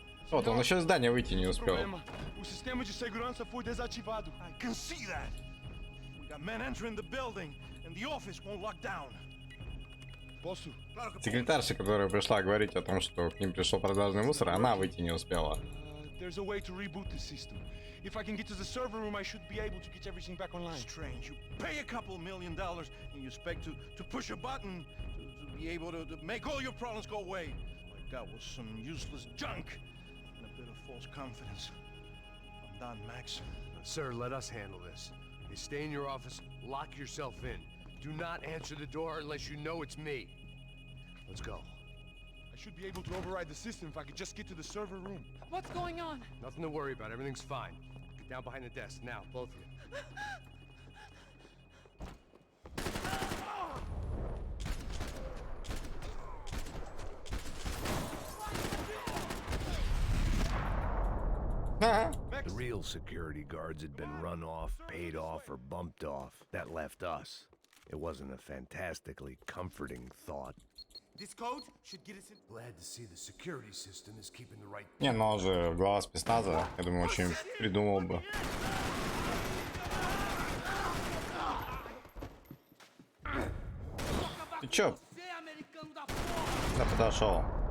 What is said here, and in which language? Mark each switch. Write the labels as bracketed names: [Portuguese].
[Russian] Вот, он еще из здания выйти не успел. [Portuguese] O sistema de segurança foi desativado. [English] I can see that. We got men entering the building, and the office won't lock down. [Portuguese] Posso? [Russian] Секретарша, которая пришла говорить о том, что к ним пришел продажный мусор, она выйти не успела. [English] There's a way to reboot the system. If I can get to the server room, I should be able to get everything back online. Strange. You pay a couple $1 million and you expect to push a button to be able to make all your problems go away. All I got was some useless junk and a bit of false confidence. I'm done, Max. Sir, let us handle this. You stay in your office, lock yourself in. Do not answer the door unless you know it's me. Let's go. I should be able to override the system if I could just get to the server room. What's going on? Nothing to worry about. Everything's fine. Get down behind the desk now, both of you. The real security guards had been run off, paid off, or bumped off. That left us. It wasn't a fantastically comforting thought. This code should get us in. Glad to see the security system is keeping the right. [Russian] Не, но он же глава спецназа, я думаю, очень придумал бы. Ты чё? Да подошел.